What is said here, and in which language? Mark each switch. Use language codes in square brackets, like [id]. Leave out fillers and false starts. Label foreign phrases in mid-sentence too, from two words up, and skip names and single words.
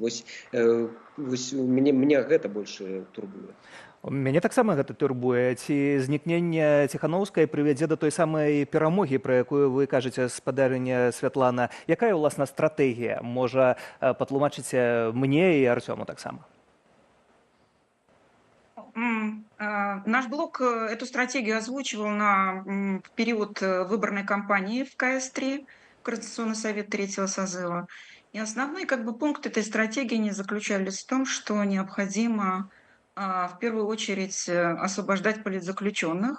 [be] Вось мяне гэта больш турбуе. Мяне таксама гэта турбуе. Ці знікненне Ціханаўскай прывядзе да той самай перамогі, пра якую вы кажаце, спадарыня Святлана. Якая, уласна, стратэгія? Можа, патлумачыце мне і Артёму таксама? [ru] Наш блок эту стратегию озвучивал в период выборной кампании в КС-3, Координационный совет 3-го созыва. И основной пункт этой стратегии не заключались в том, что необходимо в первую очередь освобождать политзаключенных.